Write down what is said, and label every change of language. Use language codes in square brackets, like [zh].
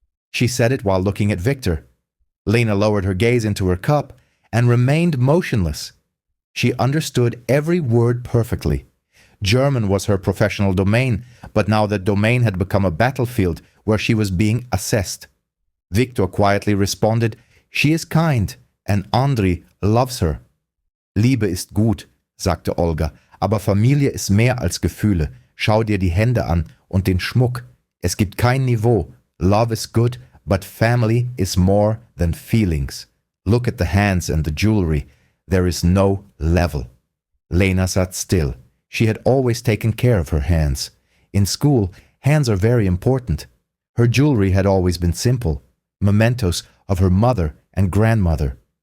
[en] She said it while looking at Victor. Lena lowered her gaze into her cup and remained motionless. She understood every word perfectly. German was her professional domain, but now that domain had become a battlefield where she was being assessed. Victor quietly responded, "She is kind, and Andrei loves her." [de] "Liebe ist gut," sagte Olga, "aber Familie ist mehr als Gefühle. Schau dir die Hände an und den Schmuck. Es gibt kein Niveau. [en] Love is good, but family is more than feelings. Look at the hands and the jewelry. There is no level." Lena sat still. She had always taken care of her hands. In school, hands are very important. Her jewelry had always been simple, mementos of her mother and grandmother.